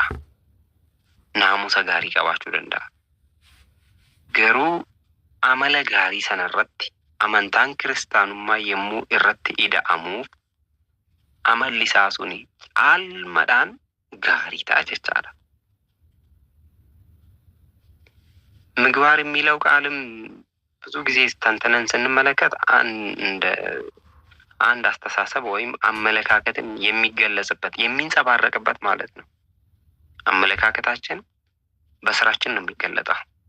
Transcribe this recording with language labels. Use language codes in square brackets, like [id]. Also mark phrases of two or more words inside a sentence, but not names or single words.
[om] Naamusa gaarii qabaachuu danda'a. Garuu amala gaarii sanarratti amantaan kiristaanummaa yommuu irratti ida'amuuf amalli isaa suni caalmadhaan gaarii ta'a jechaadha. [am] ምግባር የሚለው ቃልም ብዙ ጊዜ ተንተነን ስንመለከት አንድ አስተሳሰብ ወይም አመለካከትን የሚገለጽበት የሚንጸባረቅበት ማለት ነው። አመለካከታችን በስራችን ነው የሚገለጠው።